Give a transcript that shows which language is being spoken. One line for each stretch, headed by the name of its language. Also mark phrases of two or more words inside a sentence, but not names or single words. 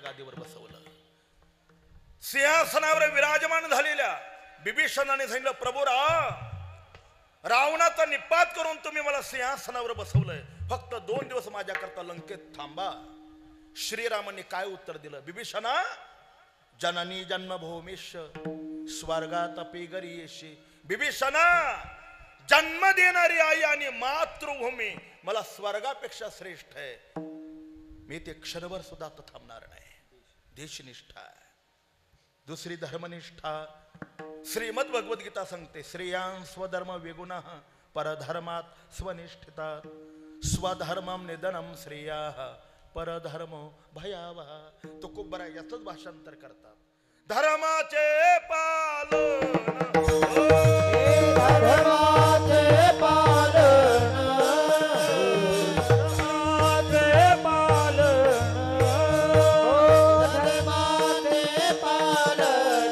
Marathi: गादीवर बसवलं सिंहासनावर विराजमान झालेल्या बिभीषणाने सांगितलं प्रभू रावणाचा निपात करून तुम्ही मला सिंहासनावर बसवलंय फक्त 2 दिवस माझ्याकरता लंकेत थांबा श्रीरामाने काय उत्तर दिलं बिभीषणा
Sanskrit: जननी जन्मभूमीश स्वर्गात अपि गरीयसी
Marathi: बिभीषणा जन्म देणारी आई आणि मातृभूमी मला स्वर्गापेक्षा श्रेष्ठ आहे मी ते क्षणभर सुद्धा आता थांबणार नाही देशनिष्ठा दुसरी धर्मनिष्ठा श्रीमद भगवद्गीता सांगते
Sanskrit: श्रेयां स्वधर्म विगुणः परधर्मात स्वनिष्ठिता स्वधर्मम निधनम श्रेयाः परधर्मो भयावह
Marathi: तो खूप बरा याचंच भाषांतर करतात धर्माचे पालन धर्माचे पालन धर्माचे पालन धर्माचे पालन